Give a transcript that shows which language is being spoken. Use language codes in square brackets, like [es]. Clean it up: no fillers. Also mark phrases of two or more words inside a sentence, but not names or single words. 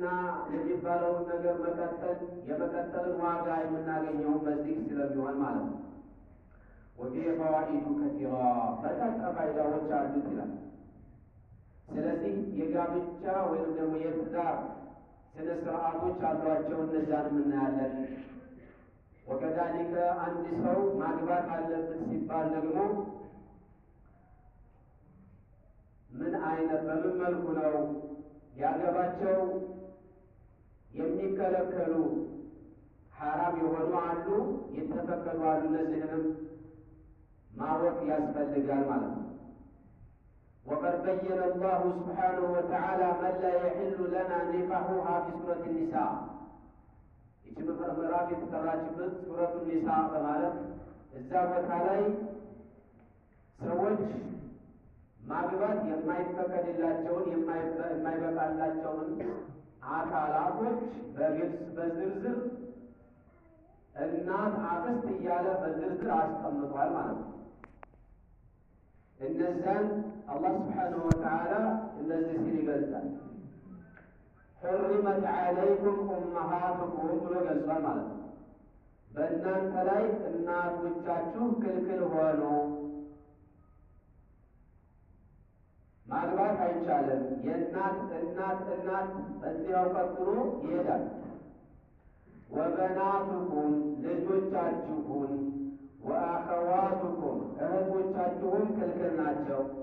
[am] የሚባለውን ነገር የመቀጠልን ዋጋ የምናገኘው በዚህ ስለሚሆን ማለት ነው። [ar] وفيه فوائد كثيرة [am] በርካታ ፋይዳዎች አሉት ይላል። ስለዚህ የጋብቻ ወይም ደግሞ የትዳር ስነ ስርዓቶች አሏቸው፣ እነዚያንም እናያለን። ወከዛሊከ አንድ ሰው ማግባት አለበት ሲባል ደግሞ በምን መልኩ ነው ያገባቸው? የሚከለከሉ ሐራም የሆኑ አሉ፣ የተፈቀዱ አሉ። እነዚህንም ማወቅ ያስፈልጋል ማለት ነው። [ar] وقد بين الله سبحانه وتعالى من لا يحل لنا نكاحها في سورة النساء [am] ይህች ምዕራፍ የተጠራችበት ሱረቱ ኒሳ በማለት እዛ ቦታ ላይ ሰዎች ማግባት የማይፈቀድላቸውን የማይበቃላቸውን አካላቶች በግልጽ በዝርዝር እናት፣ አክስት እያለ በዝርዝር አስቀምጧል ማለት ነው። እነዛን አላህ [ar] سبحانه وتعالى [am] እንደዚህ ሲል ይገልጻል። [ar] حرمت عليكم أمهاتكم [am] ብሎ ገልጿል ማለት ነው። በእናንተ ላይ እናቶቻችሁ ክልክል ሆኑ፣ ማግባት አይቻልም። የእናት እናት በዚያው ቀጥሎ ይሄዳል። ወበናቱኩም ልጆቻችሁን፣ ወአኸዋቱኩም እህቶቻችሁም ክልክል ናቸው።